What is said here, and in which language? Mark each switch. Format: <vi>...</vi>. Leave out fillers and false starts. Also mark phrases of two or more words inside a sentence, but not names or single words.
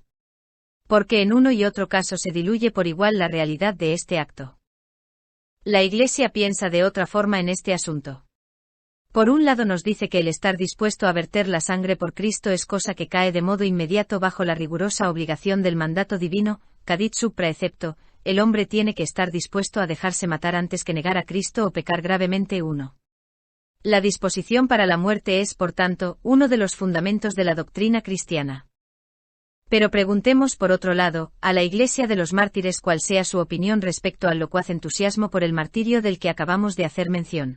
<es>Porque en uno y otro caso se diluye por igual la realidad de este acto. La Iglesia piensa de otra forma en este asunto. Por un lado nos dice que el estar dispuesto a verter la sangre por Cristo es cosa que cae de modo inmediato bajo la rigurosa obligación del mandato divino,</es> <la>cadit sub praecepto,</la> <es>el hombre tiene que estar dispuesto a dejarse matar antes que negar a Cristo o pecar gravemente uno. La disposición para la muerte es, por tanto, uno de los fundamentos de la doctrina cristiana. Pero preguntemos por otro lado, a la Iglesia de los mártires cuál sea su opinión respecto al locuaz entusiasmo por el martirio del que acabamos de hacer mención.</es>